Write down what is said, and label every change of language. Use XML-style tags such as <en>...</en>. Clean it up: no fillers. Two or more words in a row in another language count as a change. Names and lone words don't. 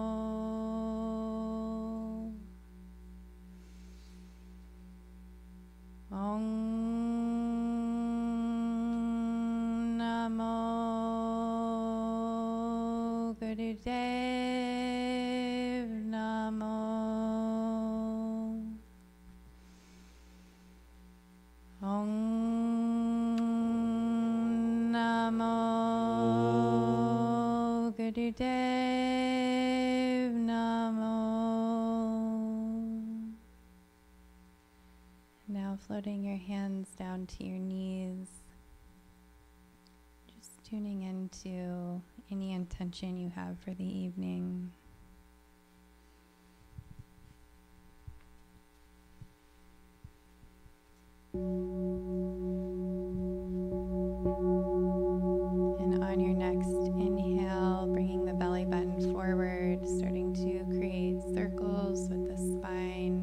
<sa>Ong Namo Gurudev Namo. Ong Namo Gurudev Namo.</sa> <en>Now floating your hands down to your knees, just tuning into any intention you have for the evening. And on your next inhale, bringing the belly button forward, starting to create circles with the spine.</en>